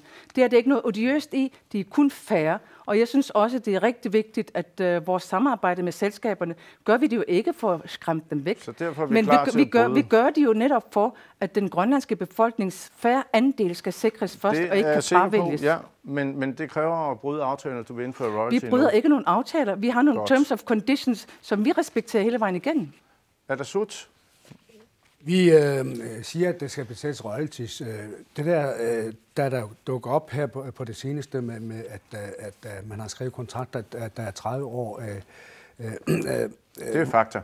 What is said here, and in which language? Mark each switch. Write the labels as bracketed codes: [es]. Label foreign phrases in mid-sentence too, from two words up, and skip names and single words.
[da] Det er det ikke noget odiøst i, det er kun fair, og jeg synes også, det er rigtig vigtigt, at vores samarbejde med selskaberne, gør vi det jo ikke for at skræmme dem væk. Så derfor er vi men klar til vi gør det jo netop for, at den grønlandske befolknings fair andel skal sikres først, og ikke kan fravælges. Ja, men det kræver at bryde aftaler, at du vil indføre royalty. Vi bryder ikke nogen aftaler. Vi har nogle [en] terms of conditions, [da] som vi respekterer hele vejen igennem. Er der slut? Vi siger, at det skal betales royalties. Det der dukker op her på det seneste med at man har skrevet kontrakter, at der er 30 år. Det er fakta.